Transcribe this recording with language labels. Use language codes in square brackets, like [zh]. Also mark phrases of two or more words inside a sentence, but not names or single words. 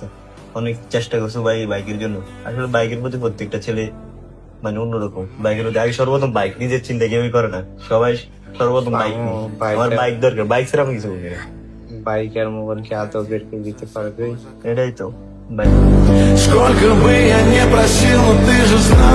[bn] অনেক চেষ্টা করছো ভাই বাইকের জন্য। আসলে বাইকের প্রতি প্রত্যেকটা ছেলে মানে অন্যরকম, বাইকের প্রতি আগে সর্বপ্রথম বাইক, নিজের চিন্তা কেউই করে না, সবাই সর্বপ্রথম বাইক নিয়ে। আমার বাইক দরকার, বাইক ছাড়া আমি কিছু করি না। বাইক আর মোবাইল কি আদৌ বের করে দিতে পারবে? এটাই তো বাইক। [ru] Сколько бы я не просил, но ты же знал.